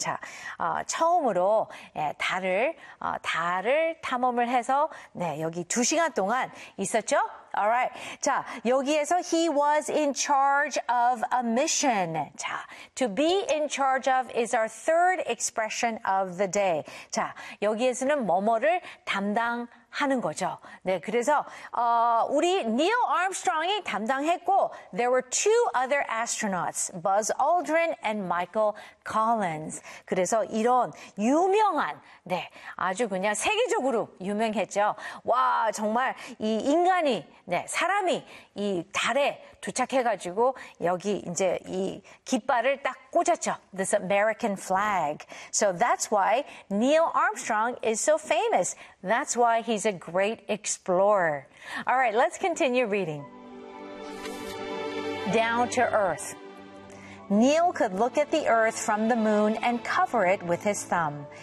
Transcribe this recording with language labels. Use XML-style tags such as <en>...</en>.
<ko>자, 처음으로, 예, 달을 탐험을 해서, 네, 여기 두 시간 동안 있었죠?</ko> <en>Alright.</en> <ko>자, 여기에서</ko> <en>he was in charge of a mission. 자, to be in charge of is our third expression of the day.</en> <ko>자, 여기에서는 뭐뭐를 담당하는 거죠. 네, 그래서, 우리 Neil Armstrong이 담당했고,</ko> <en>there were two other astronauts, Buzz Aldrin and Michael Collins.</en> <ko>그래서 이런 유명한, 네, 아주 그냥 세계적으로 유명했죠. 와, 정말 이 인간이 네, 사람이 이 달에 도착해가지고 여기 이제 이 깃발을 딱 꽂았죠.</ko> <en>This American flag. So that's why Neil Armstrong is so famous. That's why he's a great explorer. All right, let's continue reading. Down to Earth. Neil could look at the Earth from the moon and cover it with his thumb.</en>